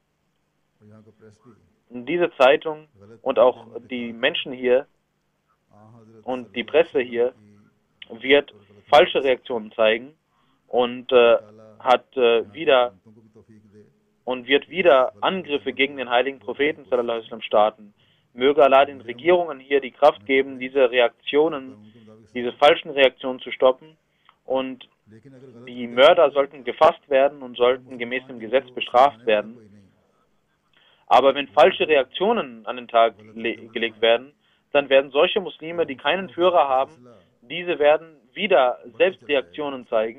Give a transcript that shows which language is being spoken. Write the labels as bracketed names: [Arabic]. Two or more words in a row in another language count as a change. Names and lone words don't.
[German] diese Zeitung und auch die Menschen hier und die Presse hier wird falsche Reaktionen zeigen und wird wieder Angriffe gegen den heiligen Propheten [Arabic] صلى الله عليه وسلم [German] starten. Möge Allah den Regierungen hier die Kraft geben, diese falschen Reaktionen zu stoppen, und die Mörder sollten gefasst werden und sollten gemäß dem Gesetz bestraft werden. Aber wenn falsche Reaktionen an den Tag gelegt werden, dann werden solche Muslime, die keinen Führer haben, diese werden wieder selbst Reaktionen zeigen.